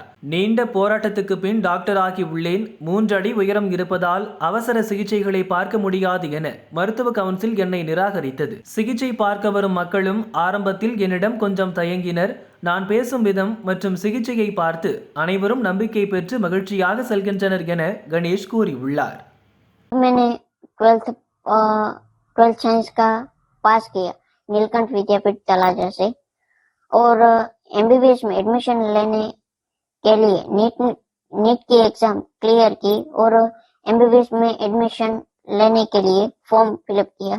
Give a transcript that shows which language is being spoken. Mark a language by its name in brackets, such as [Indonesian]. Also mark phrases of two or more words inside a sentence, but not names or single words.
[Tamil] நீண்ட போராட்டத்துக்கு பின் டாக்டர் ஆகி உள்ளேன். 3 அடி உயரம் இருப்பதால் அவசர சிகிச்சைகளை பார்க்க முடியாது என மருத்துவ கவுன்சில் என்னை நிராகரித்தது. சிகிச்சை பார்க்க வரும் மக்களும் ஆரம்பத்தில் என்னிடம் கொஞ்சம் தயங்கினர். நான் பேசும் விதம் மற்றும் சிகிச்சையை பார்த்து அனைவரும் நம்பிக்கை பெற்று மகிழ்ச்சியாக செல்கின்றனர் என கணேஷ் கூறியுள்ளார். [Hindi] मैंने 12th साइंस का पास किया नीलकंठ विद्यापीठ तलाजा से और एमबीबीएस में एडमिशन लेने के लिए नीट की [English] exam clear [Hindi] की और एमबीबीएस में एडमिशन लेने के लिए [English] form fill up [Hindi] किया.